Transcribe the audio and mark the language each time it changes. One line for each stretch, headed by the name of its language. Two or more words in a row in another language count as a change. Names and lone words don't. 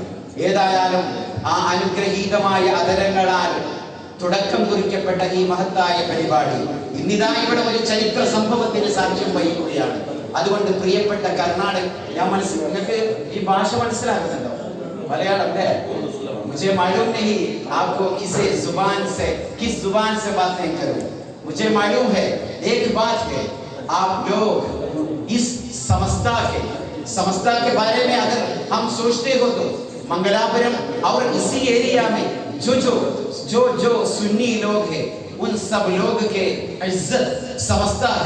Malayalam: ഏതായാലും ആ അനുഗ്രഹീതമായ അതരങ്ങളാൽ തുടക്കം കുറിക്കപ്പെട്ട ഈ മഹത്തായ പരിപാടി ഇന്നിതാ ഇവിടെ ഒരു ചരിത്ര സംഭവത്തിന് സാക്ഷ്യം വഹിക്കുകയാണ്. അതുകൊണ്ട് പ്രിയപ്പെട്ട കർണാടക, ഞാൻ നിങ്ങൾക്ക് ഈ ഭാഷ മനസ്സിലാകുന്നുണ്ടോ? മലയാളം അല്ലേ?
Hindi: मुझे मालूम नहीं आपको किसे जुबान से किस जुबान से बातें करूं. मुझे मालूम है एक बात है, आप लोग इस समस्ता के बारे में अगर हम सोचते हो तो मंगलापुरम और इसी एरिया में जो सुन्नी लोग हैं उन सब लोग के इज्जत समस्ता है.